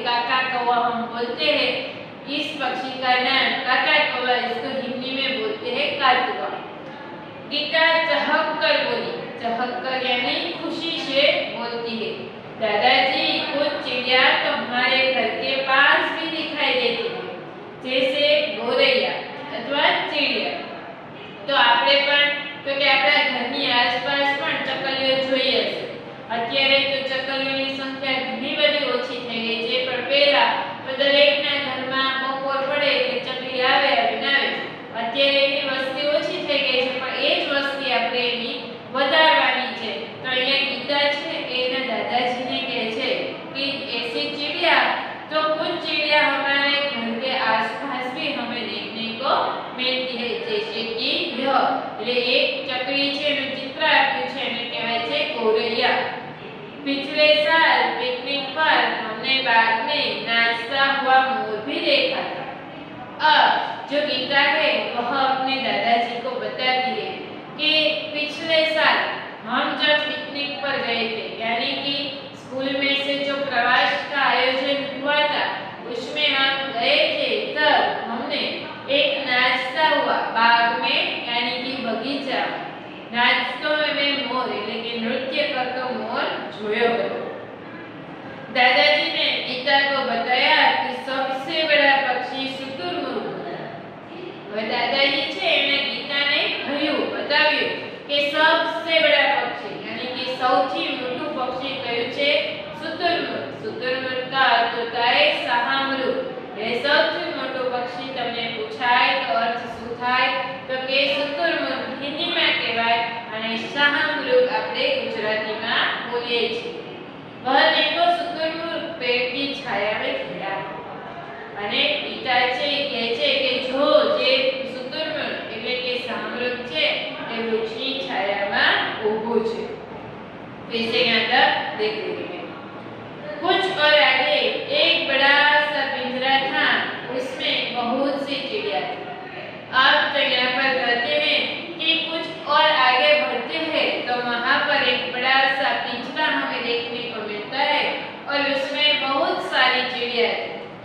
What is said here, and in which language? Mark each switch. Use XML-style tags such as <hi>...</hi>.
<hi>काका कौवा हम बोलते हैं, इस पक्षी का नाम काका कौवा, इसको हिंदी में बोलते हैं कातुआ। गीता चहक कर बोली, चहक कर यानी खुशी से बोलती है, दादाजी कुछ चिड़िया तो हमारे घर के पास भी दिखाई देती है, जैसे ગોરૈયા अथवा चिड़िया।</hi> <gu>तो આપણે પણ તો કે આપણા ઘરની આસપાસ પણ ચકલીઓ જોઈએ છે। અત્યારે તો ચકલીઓની સંખ્યા ઘણી બધી ઓછી થઈ ગઈ છે, પણ પહેલા તો દરેકના ઘરમાં બપોર પડે એટલે ચકલી આવે અને આવે। અત્યારે એની વસ્તી ઓછી થઈ ગઈ છે, પણ એ જ વસ્તી આપણે એની વધારવાની છે।</gu> <hi>તો</hi> <gu>અહીંયા ગીતા છે એના દાદાજીને કહે છે કે</gu> <hi>ऐसी चिड़िया तो कुछ चिड़िया हमारे घर के आसपास भी हमें देखने को मिलती है, जैसे कि यह</hi> <gu>એટલે એક ચકલી છે એનું ચિત્ર આપ્યું છે એને કહેવાય છે ગોરૈયા।</gu> <hi>पिछले साल पिकनिक पर हमने बाग में नाचता हुआ मोर भी देखा था। अब जो गीता है वह अपने दादाजी को बताती है कि पिछले साल हम जब पिकनिक पर गए थे, यानी कि स्कूल में से जो प्रवास का आयोजन हुआ था उसमें हम गए थे, तब हमने एक नाचता हुआ बाग में यानी कि बगीचा नाचतो में मोर</hi> <gu>એટલે કે નૃત્ય કરતો મોર જોયો હતો।</gu> <hi>दादाजी ने गीता को बताया कि सबसे बड़ा पक्षी शुतुरमुर्ग होता है।</hi> <gu>दादाजी છે એને ગીતાને કહ્યું બતાવ્યું કે</gu> <hi>सबसे बड़ा पक्षी यानी कि</hi> <gu>સૌથી મોટું પક્ષી કયું છે? શુતુરમુર્ગ।</gu> <hi>શુતુરमुर्ग का अर्थ होता है શાહમૃગ।</hi> <gu>એ સૌથી મોટું પક્ષી તમને પૂછાય તો અર્થ શું થાય? તો કે શુતુરમુર્ગ હિન્દીમાં કહેવાય અને શાહમૃગ આપણે ગુજરાતીમાં બોલીએ છીએ।</gu> <hi>वह देखो शुतुरमुर्ग पेड़ की छाया में खड़ा</hi> <gu>અને પિતા છે કહે છે કે જો જે શુતુરમુર્ગ એટલે કે શાહમૃગ છે એ વૃક્ષની છાયામાં ઊભો છે।</gu> <hi>इसे यहाँ तक देख लीजिए। कुछ और आगे एक बड़ा सा पिंजरा था, उसमें बहुत सी चिड़िया थी। अब तो यहाँ पर कहते हैं कि कुछ और आगे बढ़ते हैं तो वहाँ पर एक बड़ा सा पिंजरा हमें देखने को मिलता है और उसमें बहुत सारी चिड़िया थी।</hi>